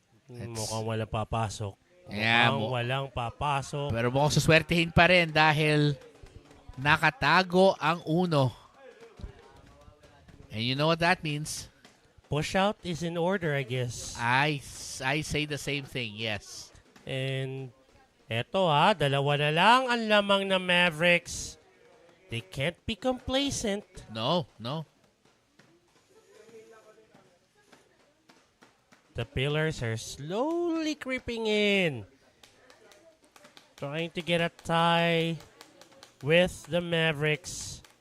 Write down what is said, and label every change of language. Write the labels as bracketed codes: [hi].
[tl] Mukhang walang papasok. [en] Yeah, [tl] Walang papasok. Pero mukhang suswertehin pa rin dahil nakatago ang uno. [en] And you know what that means? Push out is in order, I guess. I say the same thing, yes. [tl] And eto dalawa na lang ang lamang ng Mavericks. [en] They can't be complacent. No. The Pillars are slowly creeping in. Trying to get a tie with the Mavericks.